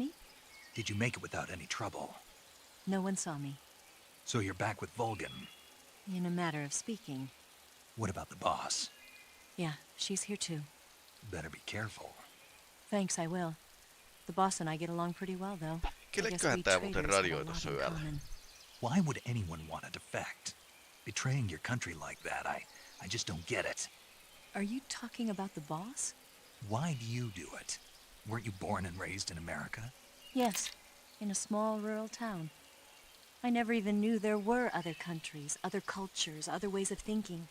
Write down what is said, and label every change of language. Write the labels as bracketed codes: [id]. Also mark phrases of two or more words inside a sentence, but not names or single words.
[en] did you make it without any trouble? No one saw me. So you're back with Volgan. In a matter of speaking. What about the boss? Yeah, she's here too. Better be careful. Thanks, I will. The boss and I get along pretty well, though. [fi] Kelleköhän tää muuten radioi tossa yöllä? [en] Why would anyone want to defect? Betraying your country like that, I just don't get it. Are you talking about the boss? Why do you do it? Weren't you born and raised in America? Yes, in a small rural town. I never even knew there were other countries, other cultures, other ways of thinking.